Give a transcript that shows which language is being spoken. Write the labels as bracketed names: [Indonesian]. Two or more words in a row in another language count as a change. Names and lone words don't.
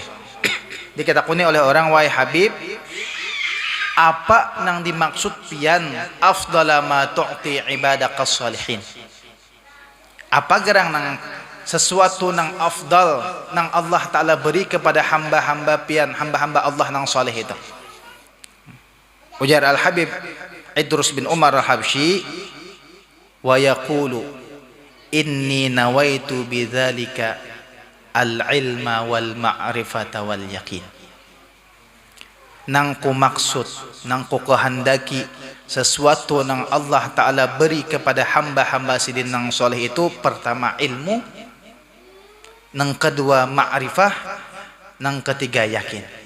[Banjar] Dikatakuni oleh orang, wahai Habib, apa nang dimaksud pian [Arabic] أفضل ما تعطي عبادك الصالحين? [Banjar] Apa gerang nang sesuatu nang afdal nang Allah Ta'ala beri kepada hamba-hamba pian, hamba-hamba Allah nang soleh itu? Ujar Al-Habib Idrus bin Umar Al-Habsyi, [Arabic] ويقول إني نويت بذلك العلم والمعرفة واليقين. [Banjar] Nang ku maksud, nang ku kehendaki sesuatu nang Allah Ta'ala beri kepada hamba-hamba sidin nang soleh itu, pertama ilmu, nang kedua ma'rifah, nang ketiga yakin.